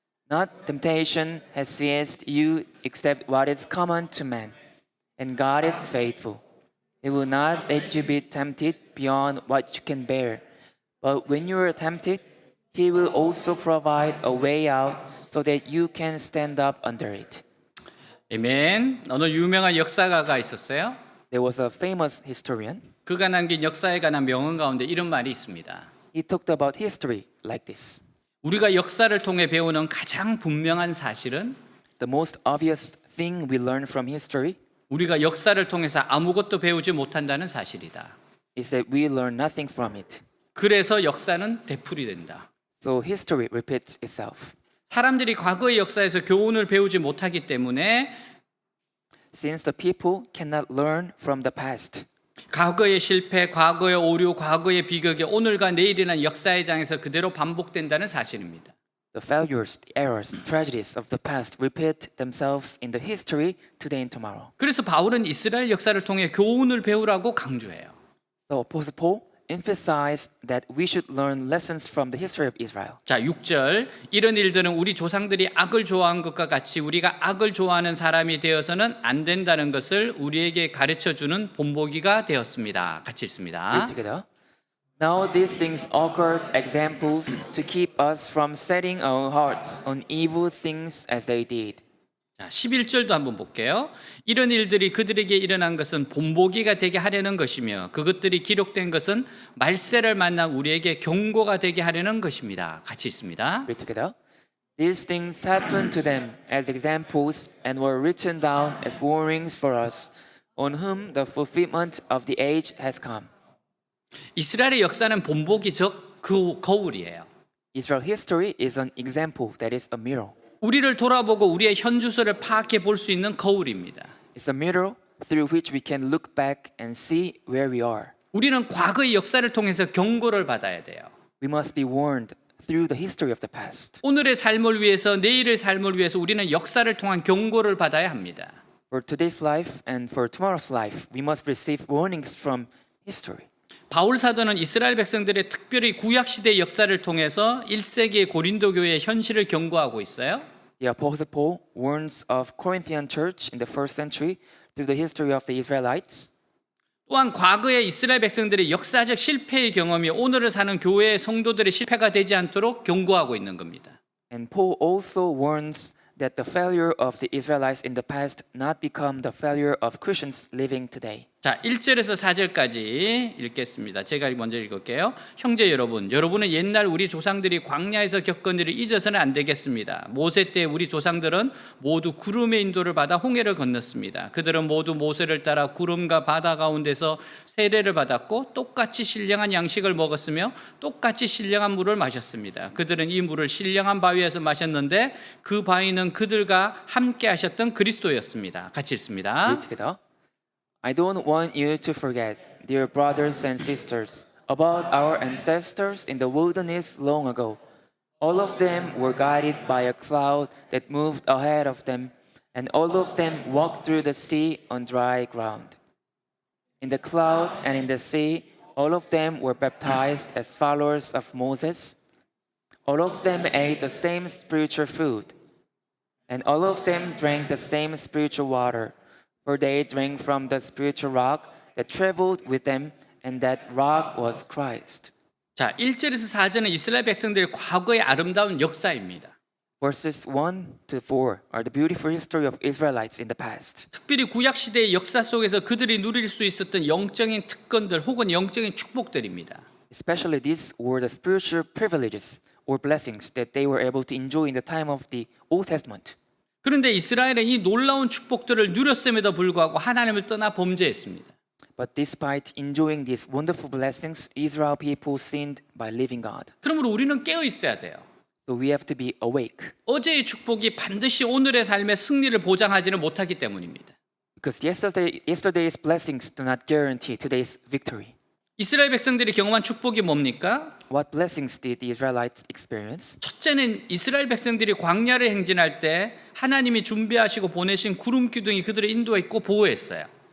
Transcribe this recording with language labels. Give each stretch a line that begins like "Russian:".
English: Not temptation has seized you except what is common to man, and God is faithful. He will not let you be tempted beyond what you can bear. But when you are tempted, He will also provide a way out so that you can stand up under it.
Korean: 아멘. 어느 유명한 역사가가 있었어요.
English: There was a famous historian.
Korean: 그가 남긴 역사에 관한 명언 가운데 이런 말이 있습니다.
English: He talked about history like this.
Korean: 우리가 역사를 통해 배우는 가장 분명한 사실은
English: The most obvious thing we learn from history
Korean: 우리가 역사를 통해서 아무것도 배우지 못한다는 사실이다.
English: is that we learn nothing from it.
Korean: 그래서 역사는 되풀이 된다.
English: So history repeats itself.
Korean: 사람들이 과거의 역사에서 교훈을 배우지 못하기 때문에
English: Since the people cannot learn from the past,
Korean: 과거의 실패, 과거의 오류, 과거의 비극이 오늘과 내일이라는 역사의 장에서 그대로 반복된다는 사실입니다.
English: the failures, the errors, tragedies of the past repeat themselves in the history today and tomorrow.
Korean: 그래서 바울은 이스라엘 역사를 통해 교훈을 배우라고 강조해요.
English: So Apostle Paul emphasized that we should learn lessons from the history of Israel.
Korean: 자, 6절. 이런 일들은 우리 조상들이 악을 좋아한 것과 같이 우리가 악을 좋아하는 사람이 되어서는 안 된다는 것을 우리에게 가르쳐 주는 본보기가 되었습니다. 같이 읽습니다.
English: Read together. Now these things occurred examples to keep us from setting our hearts on evil things as they did.
Korean: 자, 11절도 한번 볼게요. 이런 일들이 그들에게 일어난 것은 본보기가 되게 하려는 것이며 그것들이 기록된 것은 말세를 만난 우리에게 경고가 되게 하려는 것입니다. 같이 읽습니다.
English: Read together. These things happened to them as examples and were written down as warnings for us, on whom the fulfillment of the age has come.
Korean: 이스라엘의 역사는 본보기 즉 그 거울이에요.
English: Israel history is an example that is a mirror.
Korean: 우리를 돌아보고 우리의 현주소를 파악해 볼 수 있는 거울입니다.
English: It's a mirror through which we can look back and see where we are.
Korean: 우리는 과거의 역사를 통해서 경고를 받아야 돼요.
English: We must be warned through the history of the past.
Korean: 오늘의 삶을 위해서 내일의 삶을 위해서 우리는 역사를 통한 경고를 받아야 합니다.
English: For today's life and for tomorrow's life, we must receive warnings from history.
Korean: 바울 사도는 이스라엘 백성들의 특별히 구약 시대의 역사를 통해서 1세기의 고린도 교회의 현실을 경고하고 있어요.
English: The Apostle Paul warns of Corinthian church in the first century through the history of the Israelites.
Korean: 또한 과거의 이스라엘 백성들의 역사적 실패의 경험이 오늘을 사는 교회의 성도들의 실패가 되지 않도록 경고하고 있는 겁니다.
English: And Paul also warns that the failure of the Israelites in the past not become the failure of Christians living today.
Korean: 자, 1절에서 4절까지 읽겠습니다. 제가 먼저 읽을게요. 형제 여러분, 여러분은 옛날 우리 조상들이 광야에서 겪은 일을 잊어서는 안 되겠습니다. 모세 때 우리 조상들은 모두 구름의 인도를 받아 홍해를 건넜습니다. 그들은 모두 모세를 따라 구름과 바다 가운데서 세례를 받았고 똑같이 신령한 양식을 먹었으며 똑같이 신령한 물을 마셨습니다. 그들은 이 물을 신령한 바위에서 마셨는데 그 바위는 그들과 함께 하셨던 그리스도였습니다. 같이 읽습니다.
English: Read together. I don't want you to forget, dear brothers and sisters, about our ancestors in the wilderness long ago. All of them were guided by a cloud that moved ahead of them, and all of them walked through the sea on dry ground. In the cloud and in the sea, all of them were baptized as followers of Moses. All of them ate the same spiritual food, and all of them drank the same spiritual water. For they drank from the spiritual rock that traveled with them, and that rock was Christ.
Korean: 자, 1절에서 4절은 이스라엘 백성들의 과거의 아름다운 역사입니다.
English: Verses 1 to 4 are the beautiful history of Israelites in the past.
Korean: 특별히 구약 시대의 역사 속에서 그들이 누릴 수 있었던 영적인 특권들 혹은 영적인 축복들입니다.
English: Especially these were the spiritual privileges or blessings that they were able to enjoy in the time of the Old Testament.
Korean: 그런데 이스라엘은 이 놀라운 축복들을 누렸음에도 불구하고 하나님을 떠나 범죄했습니다.
English: But despite enjoying these wonderful blessings, Israel people sinned by leaving God.
Korean: 그러므로 우리는 깨어 있어야 돼요.
English: So we have to be awake.
Korean: 어제의 축복이 반드시 오늘의 삶의 승리를 보장하지는 못하기 때문입니다.
English: Because yesterday's blessings do not guarantee today's victory.
Korean: 이스라엘 백성들이 경험한 축복이 뭡니까?
English: What blessings did the Israelites experience?
Korean: 첫째는 이스라엘 백성들이 광야를 행진할 때 하나님이 준비하시고 보내신 구름 기둥이 그들을 인도했고 보호했어요.